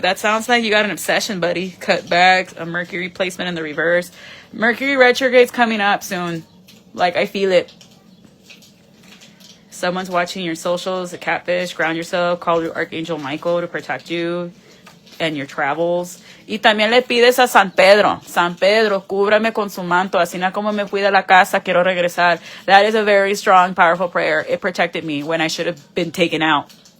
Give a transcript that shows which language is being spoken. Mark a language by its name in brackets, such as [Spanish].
[English] That sounds like you got an obsession, buddy. Cut back. A Mercury placement in the reverse. Mercury retrograde's coming up soon. Like, I feel it. Someone's watching your socials. A catfish. Ground yourself. Call your Archangel Michael to protect you and your travels. [Spanish] Y también le pides a San Pedro. San Pedro, cúbrame con su manto. Así na como me fui de la casa, quiero regresar. [English] That is a very strong, powerful prayer. It protected me when I should have been taken out.